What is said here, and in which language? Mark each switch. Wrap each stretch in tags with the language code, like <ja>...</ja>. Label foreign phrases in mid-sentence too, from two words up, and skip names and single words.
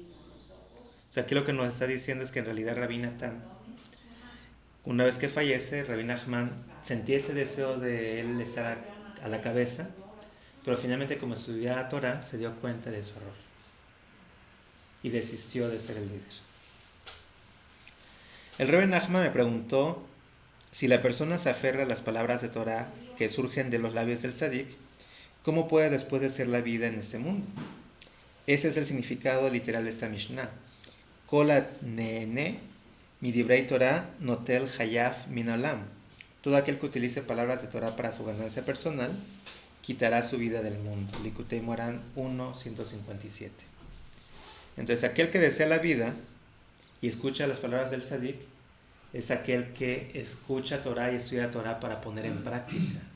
<es>O sea, aquí lo que nos está diciendo es que en realidad Rabbi Natán, una vez que fallece, Rabbi Nachman sentía ese deseo de él estar a la cabeza, pero finalmente, como estudiaba Torah, se dio cuenta de su error y desistió de ser el líder. El Rebbe Nachman me preguntó si la persona se aferra a las palabras de Torah que surgen de los labios del Tzadik, ¿cómo puede después de ser la vida en este mundo? Ese es el significado literal de esta Mishnah.</es> <he>כל הנהנה מדברי תורה נוטל חייו מן העולם.</he> <es>Todo aquel que utilice palabras de Torah para su ganancia personal, quitará su vida del mundo. Likutei Moharan 1:157. Entonces, aquel que desea la vida y escucha las palabras del Tzadik, es aquel que escucha Torah y estudia Torah para poner en práctica.</es>